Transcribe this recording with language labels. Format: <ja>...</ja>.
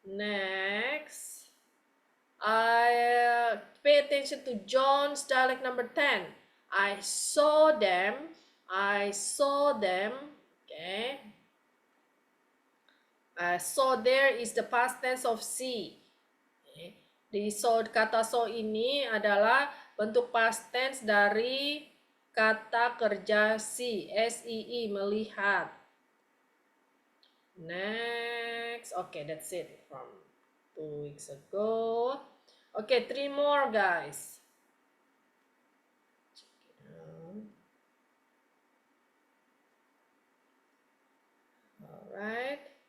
<en>Next, I pay attention to John's dialect number 10. I saw them. I saw them. Okay. So there is the past tense of see. Okay.</en> <id>Di kata so ini adalah bentuk past tense dari kata kerja see, see, melihat.</id> <en>Next, okay, that's it from 2 weeks ago. Okay, 3 more, guys. Check it out. All right.</en>